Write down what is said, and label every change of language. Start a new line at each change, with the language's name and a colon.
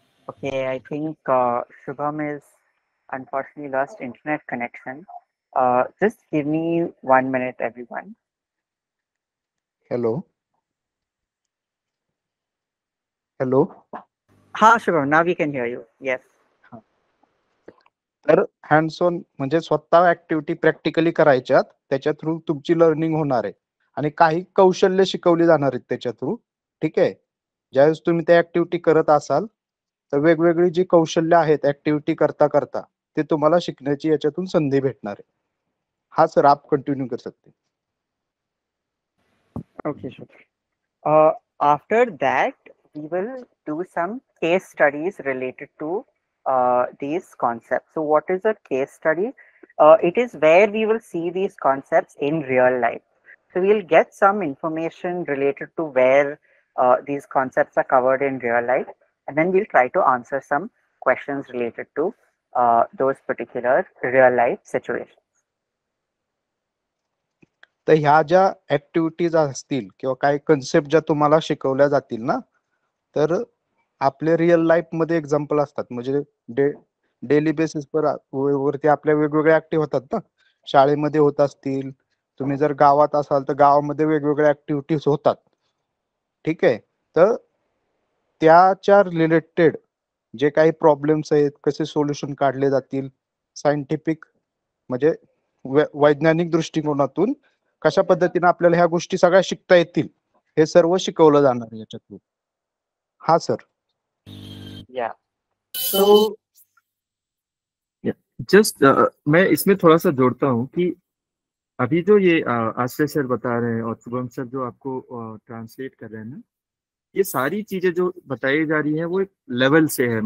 English: Okay, I think Shubham is unfortunately lost internet connection. Just give me 1 minute, everyone. Hello hello Ha, Shubham, now we can hear you. Yes.
Marathi: तर hands on म्हणजे स्वतः activity practically करायच्यात, त्याच्या through तुमची learning होणार आहे आणि काही कौशल्य शिकवली जाणार आहेत त्याच्या थ्रू. ठीक आहे, ज्यावेळेस तुम्ही त्या ऍक्टिव्हिटी करत असाल तर वेगवेगळी जी कौशल्य आहेत ऍक्टिव्हिटी करता करता ते तुम्हाला शिकण्याची याच्यातून संधी भेटणार आहे.
Hindi: हा सर आप कंटिन्यू कर सकते.
English: Okay, sure. After that, we will do some case studies related to these concepts. So, what is a case study? It is where we will see these concepts in real life. So, we'll get some information related to where these concepts are covered in real life, and then we'll try to answer some questions related to those particular real life situations.
Marathi: तर ह्या ज्या activities असतील किंवा काही concept ज्या तुम्हाला शिकवल्या जातील ना, तर आपले रिअल लाईफ मध्ये एक्झाम्पल असतात. म्हणजे डेली बेसिस वरती आपल्या वेगवेगळ्या ऍक्टिव्ह होतात ना, शाळेमध्ये होत असतील, तुम्ही जर गावात असाल तर गावामध्ये वेगवेगळ्या ऍक्टिव्हिटीज होतात. ठीक आहे, तर त्याच्या रिलेटेड जे काही प्रॉब्लेम्स आहेत, कसे सोल्युशन काढले जातील, सायंटिफिक म्हणजे वैज्ञानिक दृष्टिकोनातून कशा पद्धतीने आपल्याला ह्या गोष्टी सगळ्या शिकता येतील, हे सर्व शिकवलं जाणार आहे याच्यातून. हा सर.
English: Yeah.
Hindi: So जस्ट मैं इसमें थोड़ा सा जोड़ता हूँ कि अभी जो ये आश्रय सर बता रहे हैं और शुभम सर जो आपको ट्रांसलेट कर रहे हैं ना, ये सारी चीजें जो बताई जा रही हैं वो एक लेवल से है.